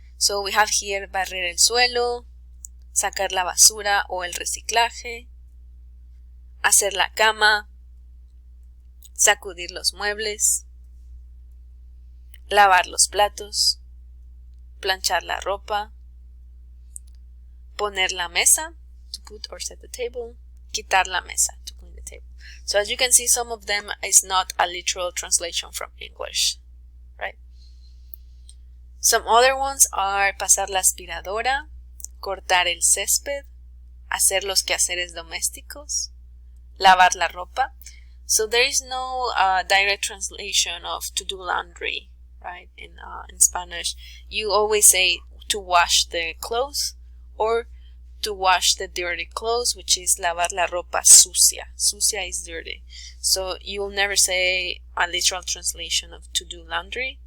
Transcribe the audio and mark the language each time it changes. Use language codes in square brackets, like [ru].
[es] So we have here barrer el suelo, sacar la basura o el reciclaje, hacer la cama, sacudir los muebles, lavar los platos, planchar la ropa, poner la mesa, [en] to put or set the table, [es] quitar la mesa, [en] to clean the table. So as you can see, some of them is not a literal translation from English, right? Some other ones are [es] pasar la aspiradora, cortar el césped, hacer los quehaceres domésticos, lavar la ropa. [en] So there is no direct translation of to do laundry, right? In Spanish, you always say to wash the clothes or to wash the dirty clothes, which is [es] lavar la ropa sucia. [en] Sucia is dirty. So you will never say a literal translation of to do laundry.